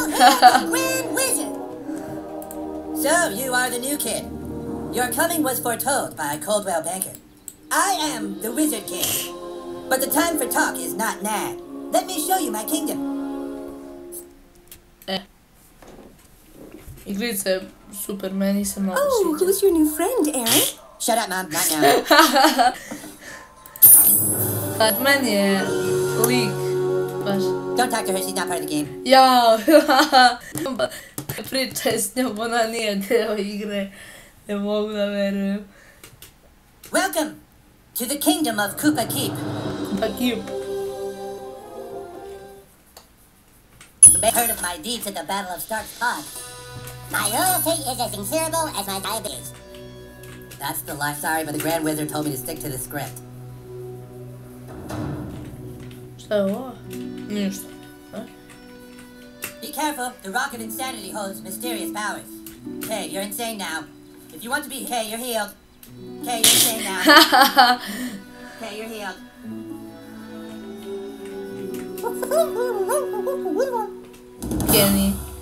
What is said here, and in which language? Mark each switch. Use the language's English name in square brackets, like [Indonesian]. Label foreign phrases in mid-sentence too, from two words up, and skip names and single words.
[English] So, you are the new kid. Your coming was foretold by Coldwell Banker. I am the Wizard King. But the time for talk is not now. Let me show you my kingdom. [Serbian] Igrica je super, meni se mnogo sviđa. [English] Oh, who's your new friend, Aaron? Shut up, Mom, not now. [Serbian] Cartman je lik, baš. [English] Don't talk to her, she's not part of the game. [Serbian] Jao, pričaj s njom, ona nije deo igre. Ne mogu da verujem. [English] Welcome to the kingdom of Koopa Keep. Koopa Keep. You may have heard of my deeds at the Battle of Stark's Pond. My loyalty is as incurable as my diabetes. That's the lie. Sorry, but the Grand Wizard told me to stick to the script. [Serbian] Šta je ovo? Ništa. [English] Be careful, the Rock of Insanity holds mysterious powers. Okay, you're insane now. If you want to be okay, you're healed. Okay, you're insane now. Okay, you're healed. Kenny.